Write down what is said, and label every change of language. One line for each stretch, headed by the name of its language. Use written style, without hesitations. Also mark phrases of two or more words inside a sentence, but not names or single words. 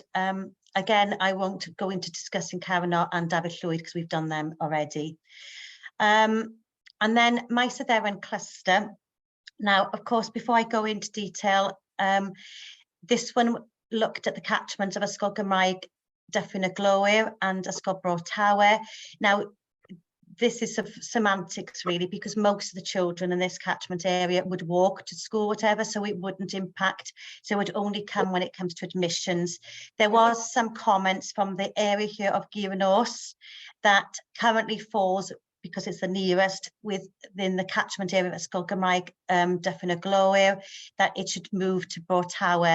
English: Again, I won't go into discussing Carano and David Llwyd because we've done them already. And then Maes y Ddewen cluster. Now, of course, before I go into detail, this one looked at the catchment of Ysgol Gymraeg Dyffryn y Glowyr and Ysgol Bro Tawe. Now, this is semantics really, because most of the children in this catchment area would walk to school, whatever, so it wouldn't impact. So it would only come when it comes to admissions. There was some comments from the area here of Gyranos that currently falls, because it's the nearest within the catchment area of Ysgol Gymraeg Dyffryn y Glowyr, that it should move to Bro Tawe.